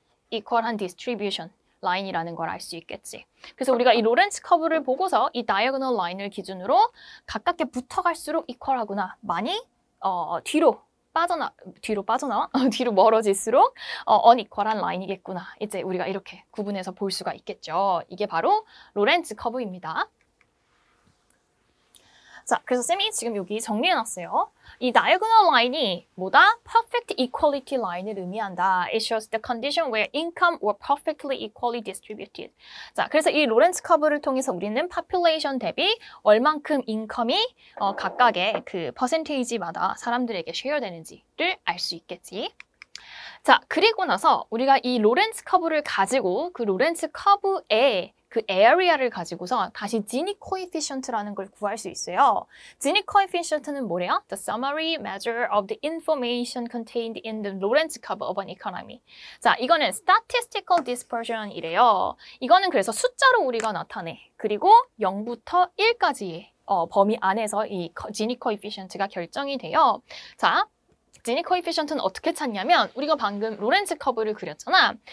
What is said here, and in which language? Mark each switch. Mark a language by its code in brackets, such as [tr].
[ko] unequal한 distribution 라인이라는 걸 알 수 있겠지. 그래서 우리가 이 로렌츠 커브를 보고서 이 다이애고널 라인을 기준으로 가깝게 붙어갈수록 이퀄하구나. 많이 뒤로 뒤로 빠져나와? 뒤로 멀어질수록 unequal한 라인이겠구나. 이제 우리가 이렇게 구분해서 볼 수가 있겠죠. 이게 바로 로렌츠 커브입니다. 자, 그래서 쌤이 지금 여기 정리해놨어요. 이 diagonal line이 뭐다? [en] perfect equality line을 [ko] 의미한다. [en] It shows the condition where income were perfectly equally distributed. [ko] 자, 그래서 이 로렌츠 커브를 통해서 우리는 population 대비 얼만큼 인컴이 각각의 그 퍼센테이지마다 사람들에게 쉐어되는지를 알 수 있겠지. 자, 그리고 나서 우리가 이 로렌츠 커브를 가지고 그 로렌츠 커브에 그 area를 가지고서 다시 지니 coefficient라는 걸 구할 수 있어요. 지니 coefficient는 뭐래요? [en] The summary measure of the information contained in the Lorentz curve of an economy. [ko] 자, 이거는 statistical dispersion이래요. 이거는 그래서 숫자로 우리가 나타내. 그리고 0부터 1까지의 범위 안에서 이 지니 coefficient가 결정이 돼요. 자, 지니 코에피션트는 어떻게 찾냐면 우리가 방금 로렌츠 커브를 그렸잖아.